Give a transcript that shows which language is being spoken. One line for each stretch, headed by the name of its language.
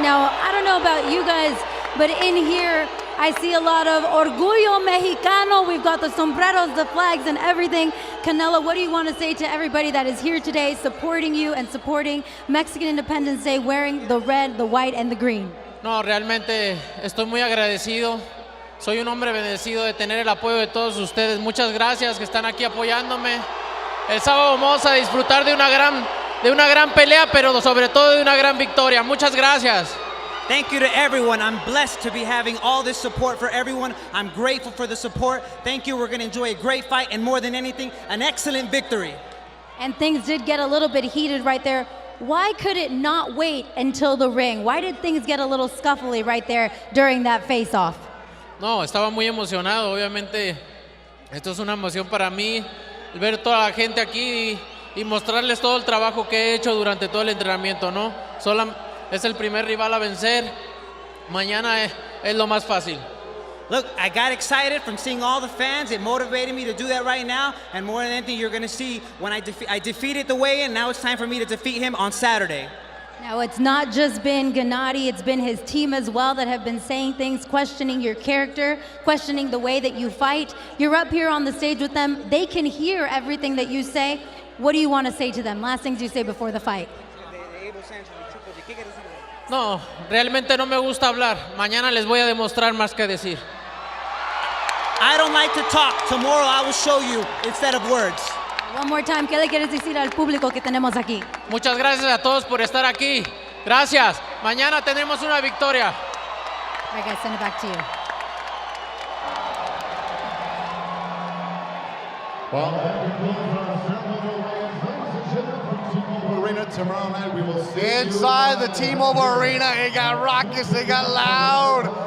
English: Now, I don't know about you guys, but in here, I see a lot of Orgullo Mexicano. We've got the sombreros, the flags, and everything. Canelo, what do you want to say to everybody that is here today supporting you and supporting Mexican Independence Day wearing the red, the white, and the green?
Spanish: No, realmente estoy muy agradecido. Soy un hombre bendecido de tener el apoyo de todos ustedes. Muchas gracias que están aquí apoyándome. El sábado vamos a disfrutar de una gran pelea, pero sobre todo de una gran victoria. Muchas gracias.
English: Thank you to everyone. I'm blessed to be having all this support for everyone. I'm grateful for the support. Thank you. We're going to enjoy a great fight and more than anything, an excellent victory. And things did get a little bit heated right there. Why could it not wait until the ring? Why did things get a little scuffly right there during that face-off?
Spanish: No, estaba muy emocionado. Obviamente, esto es una emoción para mí. Ver toda la gente aquí y mostrarles todo el trabajo que he hecho durante todo el entrenamiento, ¿no? Es el primer rival a vencer. Mañana es lo más fácil.
English: Look, I got excited from seeing all the fans. It motivated me to do that right now. And more than anything, you're going to see when I defeated the weigh-in. Now it's time for me to defeat him on Saturday. Now, it's not just been Gennady, it's been his team as well that have been saying things, questioning your character, questioning the way that you fight. You're up here on the stage with them. They can hear everything that you say. What do you want to say to them? Last things you say before the fight.
Spanish: No, realmente no me gusta hablar. Mañana les voy a demostrar más que decir.
English: I don't like to talk. Tomorrow I will show you instead of words. One more time,
Spanish: ¿qué le quieres decir al público que tenemos aquí? Muchas gracias a todos por estar aquí. Gracias. Mañana tenemos una victoria.
English: All right, guys, send it back to you. Tomorrow night we will see inside the T-Mobile Arena. It got raucous, it got loud.